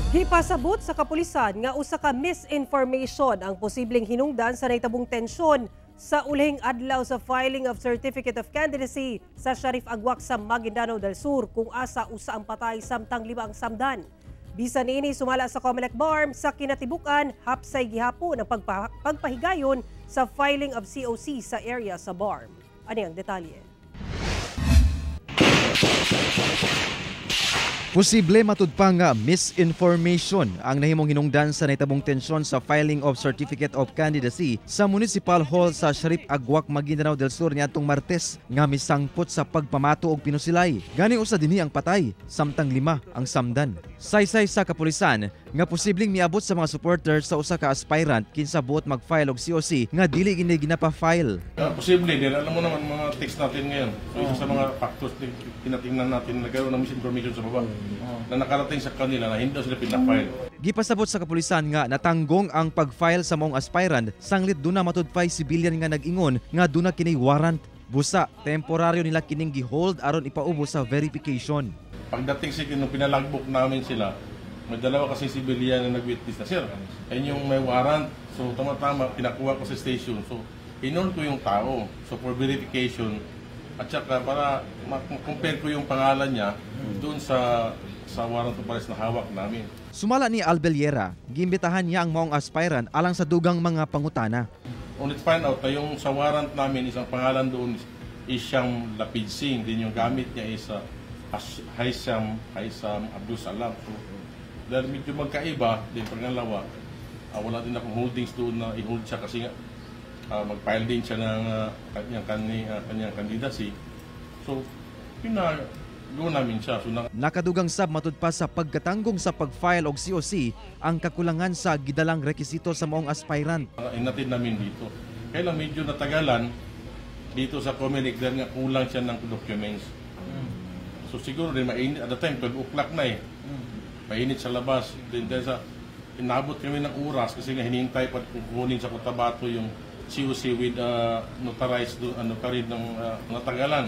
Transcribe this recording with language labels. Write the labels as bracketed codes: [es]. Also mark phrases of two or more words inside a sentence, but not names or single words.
[ceb] Gipasabot sa kapulisan nga usa ka misinformation ang posibleng hinungdan sa nahitabong tensyon sa ulihing adlaw sa [en] filing of Certificate of Candidacy [ceb] sa Sharif Agwak sa Maguindanao del Sur kung asa usa ang patay samtang 5 ang samdan. Bisan niini sumala sa Comelec BARM sa kinatibukan hapsay gihapon ang pagpahigayon sa [en] filing of COC [ceb] sa area sa BARM. Ani ang detalye? Posible matud pa nga misinformation ang nahimong hinungdan sa nahitabong tensyon sa [en] filing of Certificate of Candidacy [ceb] sa Municipal Hall sa Sharif Agwak, Maguindanao del Sur niadtong Martes nga misangpot sa pagpamato og pinusilay. Gani usa dinhi ang patay, samtang 5 ang samdan. Saysay sa kapulisan nga posibleng miabot sa mga supporters sa usa ka aspirant kinsa buot mag-file og COC nga dili gini ginapa-file. [tl] Posible din, alam mo naman mga text natin ngayon. So isa sa mga factors na tinatingnan natin nagkaroon ng misinformation sa baba na nakarating sa kanila na hindi sila pinafile. [ceb] Gipasabot sa kapulisan nga natanggong ang pag-file sa maong aspirant sanglit duna matudpay sibilyan nga nag-ingon nga duna kini warrant. Busa, temporaryo nila kining gi-hold aron ipaubo sa verification. [tl] Pagdating sa nung pinalagbok namin sila, may dalawa kasi sibilyan na nag-witness na, sir, ayun yung may warrant. So tama-tama, pinakuha ko sa station. So inon ko yung tao. [en] So for verification, [tl] at saka para compare ko yung pangalan niya doon sa [en] warrant of arrest [tl] na hawak namin. [ceb] Sumala ni Albeliera, giimbitahan niya ang maong aspirant alang sa dugang mga pangutana. [en] Only to find out [tl] na yung sa warrant namin, isang pangalan doon is siyang Lapid Singh. Din yung gamit niya is Haisam Abdul Salam. So, dahil medyo magkaiba, din pangalawa, wala din akong holdings doon na i-hold siya kasi nga mag-file din siya ng kanyang candidacy. So, pinagawa namin siya. So, [ceb] nakadugang sab matud pa sa pagkatanggong sa pag-file og COC ang kakulangan sa gidalang rekisito sa maong aspirant. [tl] Inatid namin dito. Kaya lang medyo natagalan dito sa Comelec dahil nga kulang siya ng documents. So siguro din mainit. [en] At the time, [tl] 12 o'clock na eh. Mainit sa labas. Then inabot kami ng oras kasi nga hinintay pa kukunin sa Cotabato yung COC [en] with notarized notary [tl] ng natagalan.